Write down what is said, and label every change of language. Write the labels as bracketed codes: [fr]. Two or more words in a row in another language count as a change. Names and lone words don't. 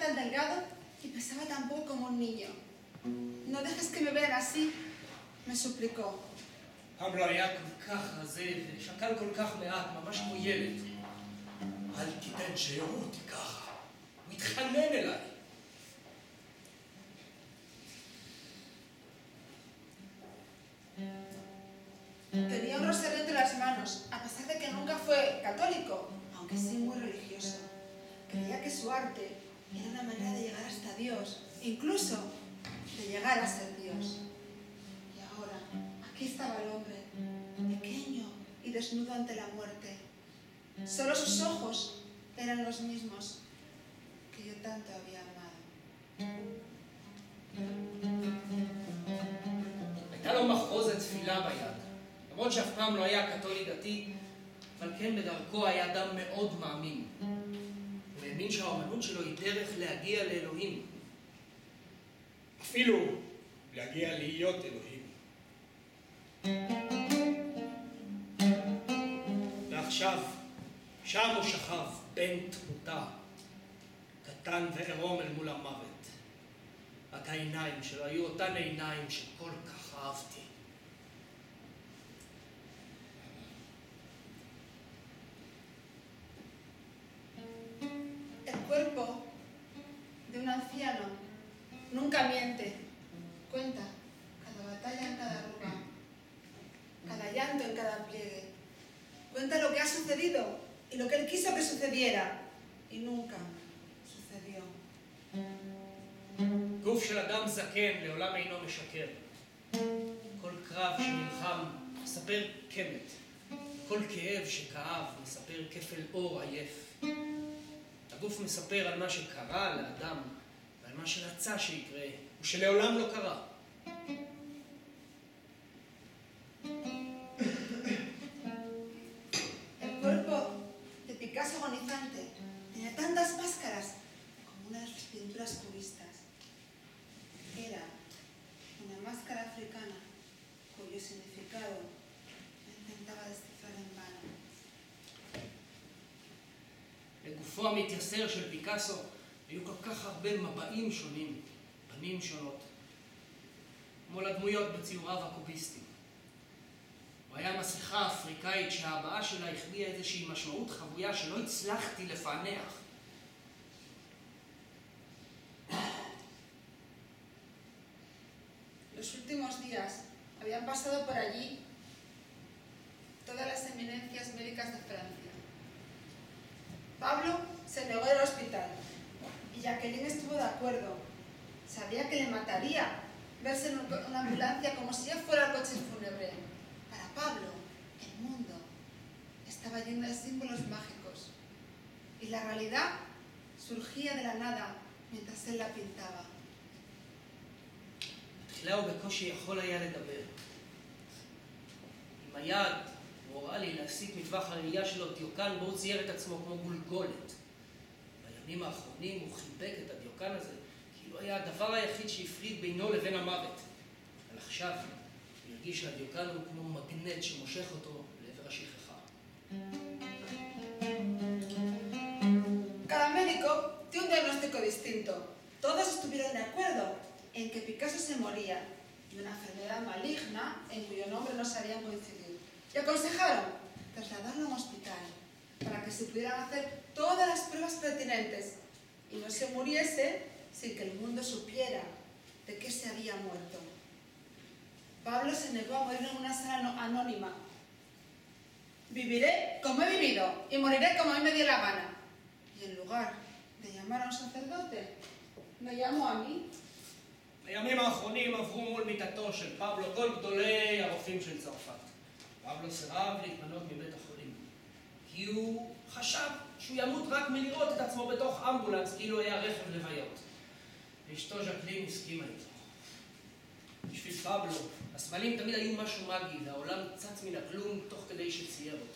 [es] delgado y pesaba tan poco como un niño. No dejes que me vean así, me suplicó. [he] פבלו היה כל כך רזה ושקל כל כך מעט, ממש כמו ילד. אל תיתן שיראו אותי ככה. הוא התחנן אליי. [es] Tenía un rosario entre las manos, a pesar de que nunca fue católico, aunque sí muy religioso. Creía que su arte era una manera de llegar hasta Dios, incluso de llegar a ser Dios. Y ahora, aquí estaba el hombre, pequeño y desnudo ante la muerte. Solo sus ojos eran los mismos que yo tanto había amado. [he] הייתה לו מחרוזת תפילה ביד. למרות שאף פעם לא היה קתולי דתי, אבל כן בדרכו היה אדם מאוד מאמין. הוא האמין שהאמנות שלו היא דרך להגיע לאלוהים. אפילו להגיע להיות אלוהים. ועכשיו, שם הוא שכב, בן תמותה, קטן ועירום אל מול המוות. רק העיניים שלו היו אותן עיניים שכל כך אהבתי. [es] El cuerpo de un anciano nunca miente. Cuenta cada batalla en cada arruga, cada llanto en cada pliegue. Cuenta lo que ha sucedido y lo que él quiso que sucediera y nunca sucedió. [he] גוף של אדם זקן לעולם אינו משקר. כל קרב שנלחם מספר קמת. כל כאב שכאב מספר כפל אור עייף. הגוף מספר על מה שקרה לאדם ועל מה שרצה שיקרה ושלעולם לא קרה. [es] El cuerpo de Picasso agonizante tenía tantas máscaras como una de sus pinturas cubistas. Era una máscara africana cuyo significado no intentaba descifrar en vano. [he] לגופו המתייסר של פיקאסו היו כל כך הרבה מבעים שונים, פנים שונות, כמו לדמויות בציוריו הקוביסטיים. הוא היה מסכה אפריקאית שההבעה שלה החביאה איזושהי משמעות חבויה שלא הצלחתי לפענח. [es] Los últimos días habían pasado por allí todas las eminencias médicas de Francia. Pablo se negó al hospital y Jacqueline estuvo de acuerdo. Sabía que le mataría verse en una ambulancia como si ya fuera el coche fúnebre. Para Pablo, el mundo estaba lleno de símbolos mágicos y la realidad surgía de la nada mientras él la pintaba. [he] בתחילה הוא בקושי יכול היה לדבר. עם היד הוא הוראה לי להסיט מטווח הראייה שלו דיוקן בו הוא צייר את עצמו כמו גולגולת. בימים האחרונים הוא חיבק את הדיוקן הזה כאילו היה הדבר היחיד שהפריד בינו לבין המוות. אבל עכשיו הוא הרגיש שהדיוקן הוא כמו מגנט שמושך אותו לעבר השכחה. [es] Cada médico tiene un diagnóstico distinto. Todos estuvieron de acuerdo en que Picasso se moría de una enfermedad maligna en cuyo nombre no sabían coincidir. Y aconsejaron trasladarlo a un hospital para que se pudieran hacer todas las pruebas pertinentes y no se muriese sin que el mundo supiera de qué se había muerto. Pablo se negó a morir en una sala anónima. Viviré como he vivido y moriré como a mí me dio la gana. Y en lugar de llamar a un sacerdote, me llamó a mí. [he] הימים האחרונים עברו מול מיטתו של פבלו כל גדולי הרופאים של צרפת. פבלו סירב להתמנות מבית החולים. כי הוא חשב שהוא ימות רק מלראות את עצמו בתוך אמבולנס כאילו היה רכב לוויות. ואשתו ז'קלין הסכימה איתו. בשביל פבלו, הסמלים תמיד היו משהו מגי והעולם צץ מן הכלום תוך כדי שצייר אותו.